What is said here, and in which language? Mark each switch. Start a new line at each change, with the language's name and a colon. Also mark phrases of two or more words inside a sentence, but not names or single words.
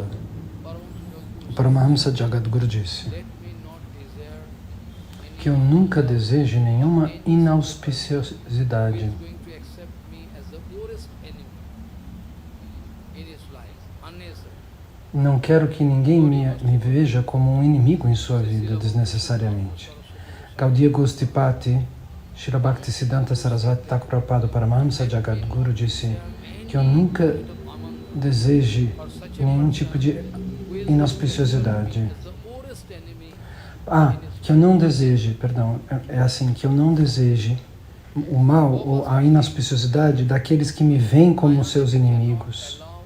Portuguese: Paramahamsa Jagadguru disse que eu nunca deseje nenhuma inauspiciosidade. Não quero que ninguém me veja como um inimigo em sua vida, desnecessariamente. Gaudiya Gostipati Srila Bhakti Siddhanta Sarasvati Thakur Prabhupada Paramahamsa Jagadguru disse que eu nunca deseje nenhum tipo de inauspiciosidade. Que eu não deseje, perdão, que eu não deseje o mal ou a inauspiciosidade daqueles que me veem como seus inimigos.